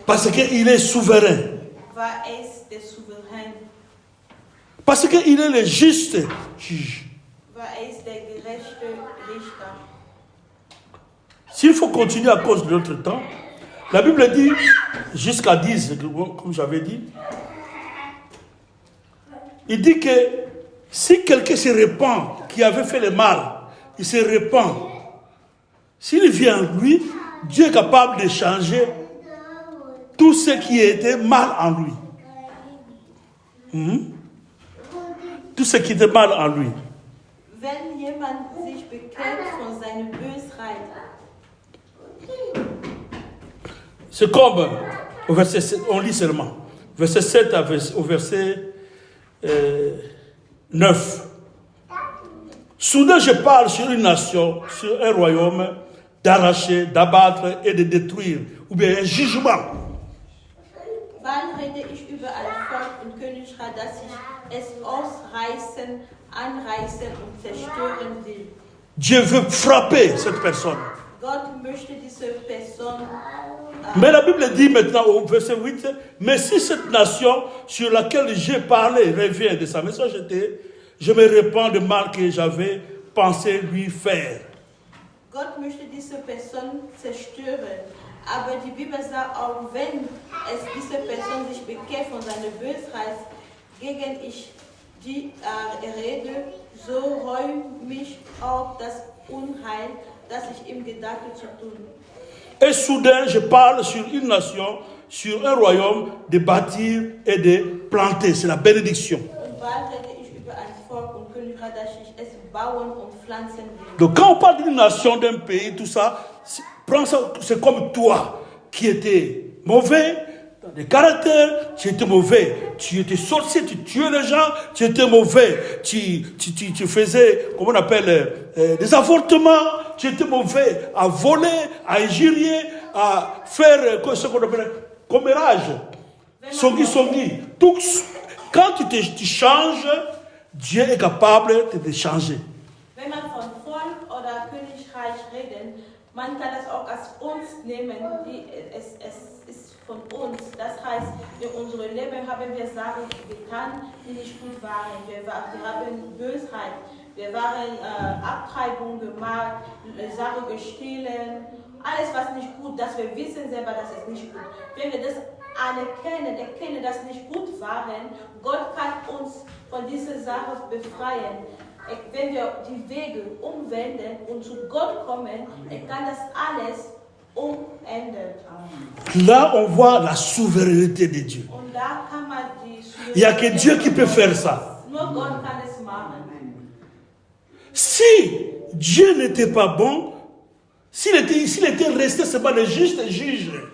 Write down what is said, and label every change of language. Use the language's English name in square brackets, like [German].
[French] Parce qu'il est souverain. [German] Weil ist der Souverän. [French] Parce qu'il est le juste juge. [German] Weil ist der gerechte Richter. [French] S'il faut continuer à cause de notre temps, la Bible dit, jusqu'à 10, comme j'avais dit, il dit que si quelqu'un se repent, qui avait fait le mal, il se repent, s'il vient en lui, Dieu est capable de changer tout ce qui était mal en lui. Tout ce qui était mal en lui. [German] Wenn jemand sich bekehrt von seiner Bösheit, [French] c'est comme au verset 7, on lit seulement, verset 7 au verset 9. Soudain je parle sur une nation, sur un royaume, d'arracher, d'abattre et de détruire, ou bien un jugement. [German] Wann rede ich über ein Volk und Königreich, dass ich es ausreißen, anreißen und zerstören will? [French] Dieu veut frapper cette personne. [German] Gott möchte diese Person. [French] Mais la Bible dit maintenant au verset 8, mais si cette nation sur laquelle j'ai parlé revient de sa méchanceté, je me repens de mal que j'avais pensé lui faire. [German] Gott möchte diese Person zerstören. Aber die Bibel sagt auch, wenn es diese Person sich bekehrt von seiner Bösheit, gegen ich die rede, so räume mich auch das Unheil, das ich ihm gedachte zu tun. [French] Et soudain, je parle sur une nation, sur un royaume, de bâtir et de planter. C'est la bénédiction. [German] Und bald rede ich über ein Volk und Königreich, dass ich es bauen und pflanzen will. [French] Donc quand on parle d'une nation, d'un pays, tout ça, prends ça, c'est comme toi qui étais mauvais, dans des caractères, tu étais mauvais, tu étais sorcier, tu tuais les gens, tu étais mauvais, tu faisais, comment on appelle, des avortements, tu étais mauvais à voler, à injurier, à faire ce qu'on appelle commérage, songi. Tout, quand tu changes, Dieu est capable de te changer. [German] Wenn man von Volk oder Königreich reden, man kann das auch als uns nehmen, es ist von uns. Das heißt, in unserem Leben haben wir Sachen getan, die nicht gut waren. Wir haben Bösheit, wir waren Abtreibung gemacht, Sachen gestohlen, alles was nicht gut, dass wir wissen selber, dass es nicht gut. Wenn wir das erkennen, dass nicht gut waren, Gott kann uns von dieser Sache befreien. Wenn wir die Wege umwenden und zu Gott kommen, kann das alles umändern. [French] Là, on voit la souveraineté de Dieu. [German] Und da kann man [French] Il n'y a que Dieu qui peut faire ça. [German] Nur Gott kann es machen. [French] Si Dieu n'était pas bon, s'il était resté seulement le juste juge,